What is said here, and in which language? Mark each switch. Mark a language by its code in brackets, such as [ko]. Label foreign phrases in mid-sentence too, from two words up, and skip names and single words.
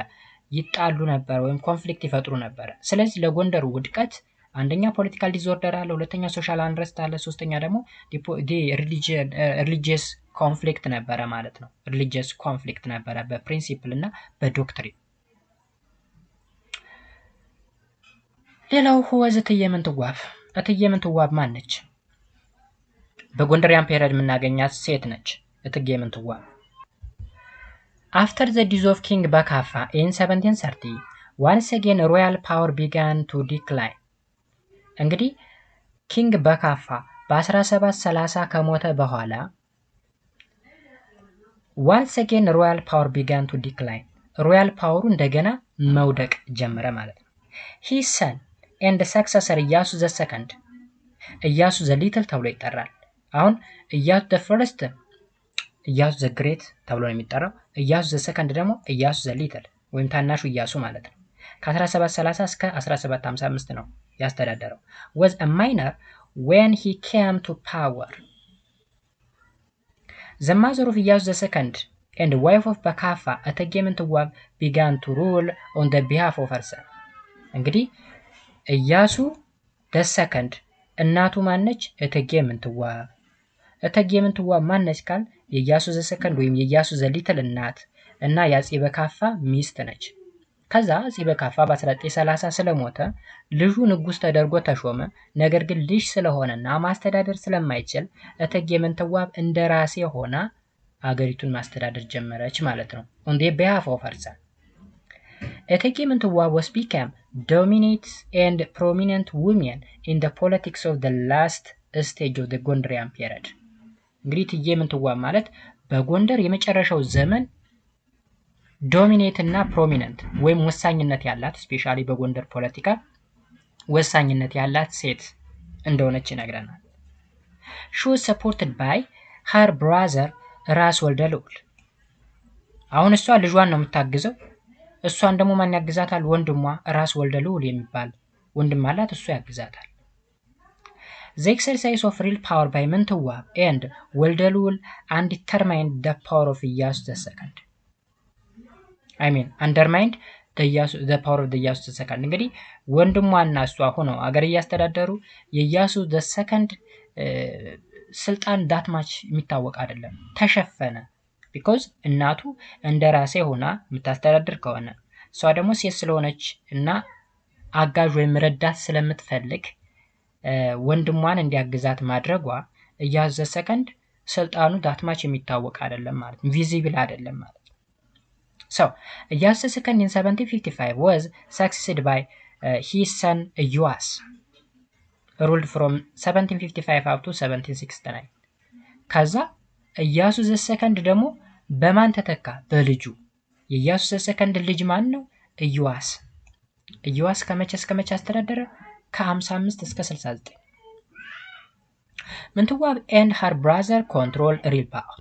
[am] ይጣሉ ነበር ወይም ኮንፍሊክት ይፈጥሩ ነበር። ስለዚህ ለጎንደር ውድቀት አንደኛ [en] political disorder [am] አለ፣ ሁለተኛ [en] social unrest [am] አለ፣ ሶስተኛ ደግሞ [en] religious conflict [am] ነበረ ማለት ነው። [en] religious conflict [am] ነበረ በፕሪንሲፕል እና በዶክትሪን። ሌላው ወዝ እትዬ ምንትዋብ ማን ነች? በጎንደር ፔሪየድ የምናገኛት ሴት ነች እትዬ ምንትዋብ። [en] After the death of King Bakafa in 1730, once again royal power began to decline. [am] እንግዲህ ኪንግ በካፋ በ1730 ከሞተ በኋላ [en] once again royal power began to decline. royal power [am] እንደገና መውደቅ ጀመረ ማለት ነው። [en] his son and successor [am] ኢያሱ [en] the second [am] ኢያሱ [en] the little [am] ተብሎ ይጠራል። አሁን ኢያሱ [en] the first [am] ኢያሱ [en] the great [am] ተብሎ ነው የሚጠራው። ኢያሱ [en] the second [am] ደግሞ ኢያሱ [en] the little [am] ወይም ታናሹ ኢያሱ ማለት ነው። ከ1730 እስከ 1755 ነው ያስተዳደረው። [en] was a minor when he came to power. The mother of ኢያሱ the second and wife of Bakafa እቴጌ ምንትዋብ began to rule on the behalf of her son. [am] እንግዲህ ኢያሱ [en] the second [am] እናቱ ማነች? እቴጌ ምንትዋብ። እቴጌ ምንትዋብ ማነች ካል የኢያሱ ዘሰከንድ ወይም የኢያሱ ዘሊትል እናት እና የአፄ በካፋ ሚስት ነች። ከዛ አፄ በካፋ በ1930 ስለሞተ ልጁ ንጉስ ተደርጎ ተሾመ። ነገር ግን ልጅ ስለሆነና ማስተዳደር ስለማይችል እቴጌ ምንትዋብ እንደራሴ ሆና አገሪቱን ማስተዳደር ጀመረች ማለት ነው። [en] on the behalf of her son. እቴጌ ምንትዋብ was became dominant and prominent women in the politics of the last stage of the Gondarian period. [am] እንግዲህ እቴጌ ምንትዋብ ማለት በጎንደር የመጨረሻው ዘመን ዶሚኔት እና ፕሮሚነንት ወይም ወሳኝነት ያላት ስፔሻሊ በጎንደር ፖለቲካ ወሳኝነት ያላት ሴት እንደሆነች ይነግረናል። [en] she was supported by her brother [am] ራስ ወልደ ልዑል። አሁን እሷ ልጇን ነው የምታግዘው። እሷን ደግሞ ማን ያግዛታል? ወንድሟ ራስ ወልደ ልዑል የሚባል ወንድም አላት፣ እሱ ያግዛታል። [en] the exercise of real power by ምንትዋብ and ወልደ ልዑል undetermined the power of ኢያሱ II. undermined the power of the ኢያሱ II. [am] እንግዲህ ወንድሟና እሷ ሆነው አገር እያስተዳደሩ የኢያሱ II ስልጣን ዳትማች የሚታወቅ አይደለም፣ ተሸፈነ። because እናቱ እንደራሴ ሆና የምታስተዳድር ከሆነ እሷ ደግሞ ሴት ስለሆነች እና አጋዥ ወይም ረዳት ስለምትፈልግ ወንድሟን እንዲያግዛት ማድረጓ ኢያሱ II ስልጣኑ ዳትማች የሚታወቅ አይደለም ማለት ነው፣ ቪዚብል አይደለም ማለት ነው። [en] so ኢያሱ II in 1755 was succeeded by his son ኢዮአስ ruled from 1755 up to 1769. [am] ከዛ ኢያሱ II ደግሞ በማን ተተካ? በልጁ። የኢያሱ II ልጅ ማን ነው? ኢዮአስ። ኢዮአስ ከመቼ እስከ መቼ አስተዳደረ? ከ55 እስከ 69። [en] ምንትዋብ and her brother control real power.